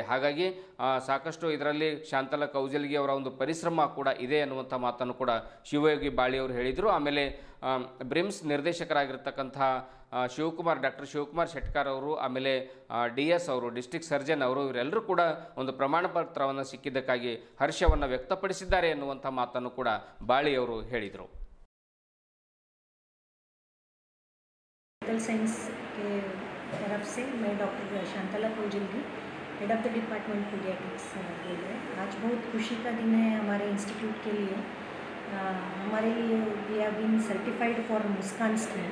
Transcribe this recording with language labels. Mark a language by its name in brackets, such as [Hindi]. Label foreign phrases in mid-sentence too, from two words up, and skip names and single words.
[Kannada] ಹಾಗಾಗಿ ಸಾಕಷ್ಟು ಇದರಲ್ಲಿ ಶಾಂತಲಾ ಕೌಜಲ್ಗಿ ಅವರ ಒಂದು ಪರಿಶ್ರಮ ಕೂಡ ಇದೆ ಅನ್ನುವಂಥ ಮಾತನ್ನು ಕೂಡ ಶಿವಯೋಗಿ ಬಾಳಿ ಅವರು ಹೇಳಿದರು. ಆಮೇಲೆ ಬ್ರಿಮ್ಸ್ ನಿರ್ದೇಶಕರಾಗಿರ್ತಕ್ಕಂಥ ಡಾಕ್ಟರ್ ಶಿವಕುಮಾರ್ ಶೆಟ್ಕರ್ ಅವರು, ಆಮೇಲೆ DS ಅವರು, [English] district surgeon [Kannada] ಅವರು, ಇವರೆಲ್ಲರೂ ಕೂಡ ಒಂದು ಪ್ರಮಾಣ ಪತ್ರವನ್ನು ಸಿಕ್ಕಿದ್ದಕ್ಕಾಗಿ ಹರ್ಷವನ್ನು ವ್ಯಕ್ತಪಡಿಸಿದ್ದಾರೆ ಎನ್ನುವಂಥ ಮಾತನ್ನು ಕೂಡ ಬಾಳಿ ಅವರು ಹೇಳಿದರು. [English] medical science [Hindi] के तरफ से मैं डॉक्टर शांतला कौजल्गी, [English] head of the department pediatrics [Hindi] बोल रहे हैं। आज बहुत खुशी का दिन है हमारे इंस्टीट्यूट के लिए। हमारे लिए [English] we have been certified for Muskan scheme.